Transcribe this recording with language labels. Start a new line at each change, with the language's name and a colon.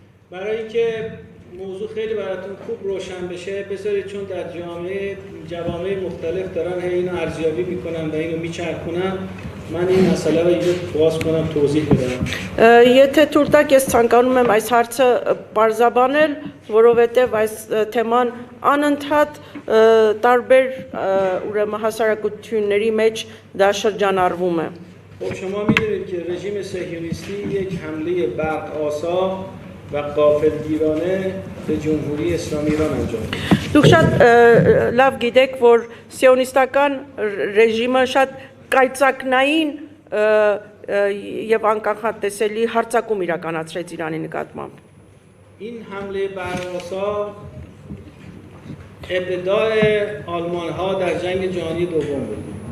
Persian: برای اینکه موضوع خیلی براتون خوب روشن بشه بذارید چون در جوامع مختلف دارن اینو ارزیابی میکنن و اینو میچرخونن من این مسئله رو اینجا باز کنم توضیح بدم
Armenian: Եթե թույլ տաք ես ցանկանում եմ այս հարցը բարձաբանել, որովհետև այս թեման անընդհատ տարբեր ուրեմն հասարակությունների մեջ դա շրջանառվում է։
Persian: خب شما میدونید که رژیم صهیونیستی یک حمله برق‌آسا و غافلگیرانه به جمهوری اسلامی ایران انجام داد.
Armenian: Դուք շատ լավ գիտեք, որ սիոնիստական ռեժիմը շատ կայծակնային եւ անկանխատեսելի հարձակում իրականացրեց Իրանի նկատմամբ։
Persian: این حمله برق‌آسا ابتداء آلمان‌ها در جنگ جهانی دوم بود.